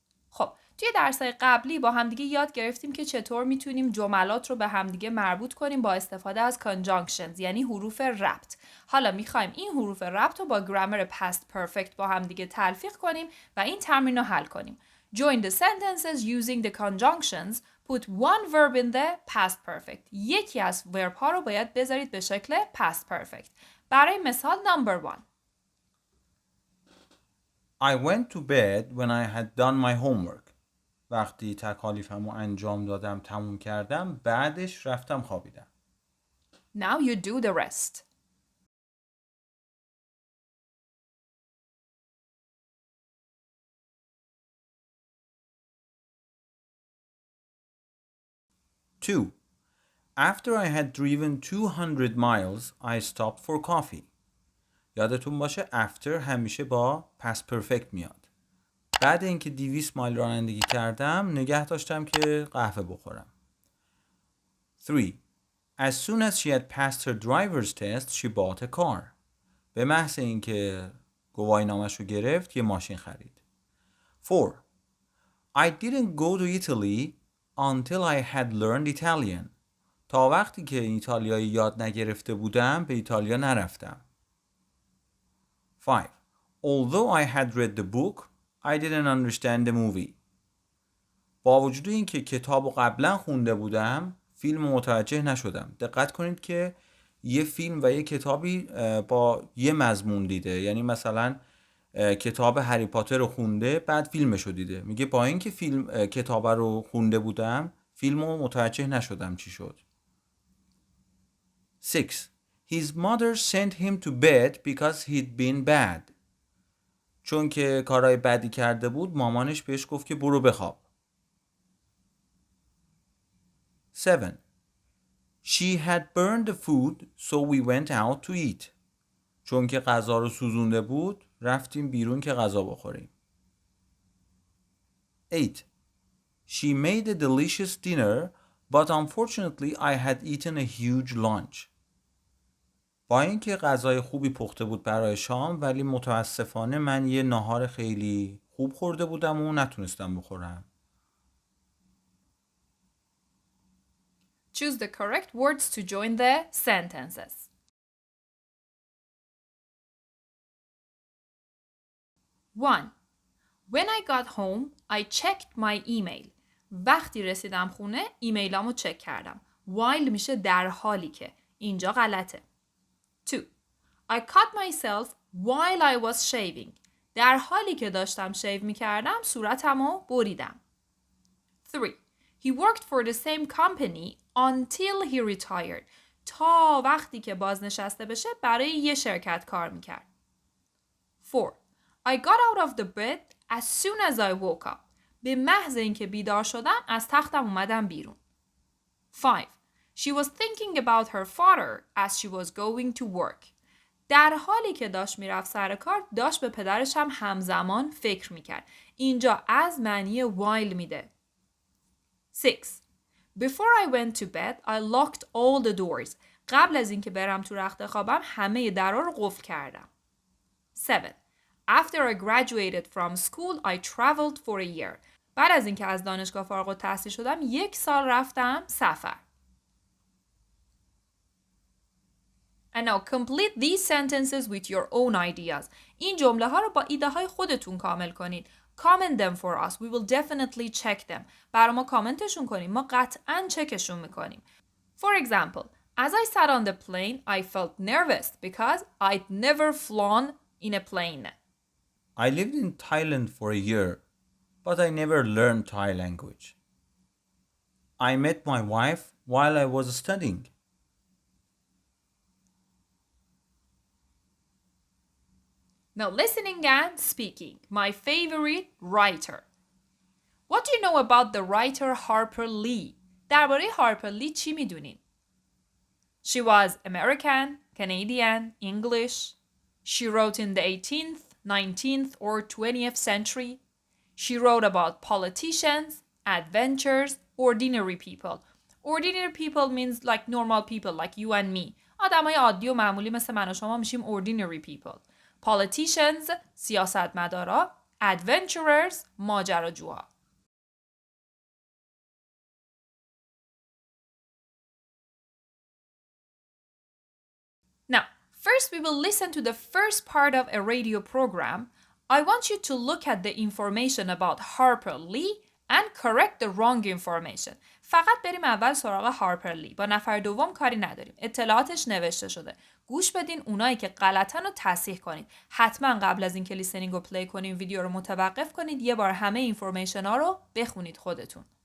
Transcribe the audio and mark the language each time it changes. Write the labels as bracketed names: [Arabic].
[Persian] خب، توی درس‌های قبلی با همدیگه یاد گرفتیم که چطور میتونیم جملات رو به همدیگه مربوط کنیم با استفاده از conjunctions، یعنی حروف ربط. حالا میخوایم این حروف ربط رو با گرامر past perfect با همدیگه تلفیق کنیم و این تمرین رو حل کنیم. [English] Join the sentences using the conjunctions. Put one verb in the past perfect. [Persian] یکی از verb ها رو باید بذارید به شکل past perfect. برای مثال number 1. [English] I went to bed when I had done my homework. [Persian] وقتی تکالیفمو انجام دادم تموم کردم بعدش رفتم خوابیدم. [English] Now you do the rest. Two. After I had driven 200 miles, I stopped for coffee. [Persian] یادتون باشه after همیشه با past perfect میاد. بعد اینکه 200 مایل رانندگی کردم نگه داشتم که قهوه بخورم. 3. [English] As soon as she had passed her driver's test, she bought a car. [Persian] به محض اینکه گواهینامه‌اش رو گرفت یه ماشین خرید. 4. [English] I didn't go to Italy until I had learned Italian. [Persian] تا وقتی که ایتالیایی یاد نگرفته بودم به ایتالیا نرفتم. 5. [English] Although I had read the book, I didn't understand the movie. [Persian] با وجود اینکه کتابو قبلا خونده بودم، فیلم متوجه نشدم. دقت کنید که یه فیلم و یه کتابی با یه مضمون دیده. یعنی مثلا کتاب هری پاتر رو خونده بعد فیلمش رو دیده. میگه با اینکه کتاب رو خونده بودم، فیلمو متوجه نشدم چی شد. 6. [English] His mother sent him to bed because he'd been bad. [Persian] چون که کارهای بدی کرده بود مامانش بهش گفت که برو بخواب. 7. [English] She had burned the food so we went out to eat. [Persian] چون که غذا رو سوزونده بود رفتیم بیرون که غذا بخوریم. 8. [English] She made a delicious dinner but unfortunately I had eaten a huge lunch. [Persian] با اینکه غذای خوبی پخته بود برای شام ولی متاسفانه من یه ناهار خیلی خوب خورده بودم و نتونستم بخورم. [English] Choose the correct words to join the sentences. 1. When I got home, I checked my email. [Persian] وقتی رسیدم خونه ایمیلامو چک کردم. While میشه در حالی که. اینجا غلطه. 2. [English] I cut myself while I was shaving. [Persian] در حالی که داشتم شیو میکردم صورتمو بریدم. 3. [English] He worked for the same company until he retired. [Persian] تا وقتی که بازنشسته بشه برای یه شرکت کار میکرد. 4. [English] I got out of the bed as soon as I woke up. [Persian] به محض اینکه بیدار شدم از تختم اومدم بیرون. 5. [English] She was thinking about her father as she was going to work. [Persian] در حالی که dاشت میرفت سر کار داشت به پدرش هم همزمان فکر میکرد. اینجا از معنی while میده. 6. [English] Before I went to bed, I locked all the doors. [Persian] قبل از اینکه برم تو رخت خوابم همه درها رو قفل کردم. 7. [English] After I graduated from school, I traveled for a year. [Persian] بعد از اینکه از دانشگاه فارغ التحصیل شدم 1 سال رفتم سفر. [English] And now complete these sentences with your own ideas. [Persian] این جمله ها رو با ایده های خودتون کامل کنید. [English] Comment them for us. We will definitely check them. [Persian] برای ما کامنتشون کنیم. ما قطعاً چکشون میکنیم. [English] For example, as I sat on the plane, I felt nervous because I'd never flown in a plane. I lived in Thailand for a year, but I never learned Thai language. I met my wife while I was studying. Now listening and speaking. My favorite writer. What do you know about the writer Harper Lee? [Persian] درباره هارپر لی چی میدونین؟ [English] She was American, Canadian, English. She wrote in the 18th, 19th or 20th century. She wrote about politicians, adventures, ordinary people. Ordinary people means like normal people like you and me. [Persian] آدمای عادی و معمولی مثل من و شما میشیم ordinary people. [English] Politicians, سیاستمدارا. Adventurers, ماجراجوها. Now, first we will listen to the first part of a radio program. I want you to look at the information about Harper Lee and correct the wrong information. [Persian] فقط بریم اول سراغ هارپر لی. با نفر دوم کاری نداریم. اطلاعاتش نوشته شده. گوش بدین اونایی که غلطن رو تصحیح کنید. حتما قبل از اینکه لیسنینگ رو پلی کنیم ویدیو رو متوقف کنید. یه بار همه اینفورمیشن ها رو بخونید خودتون.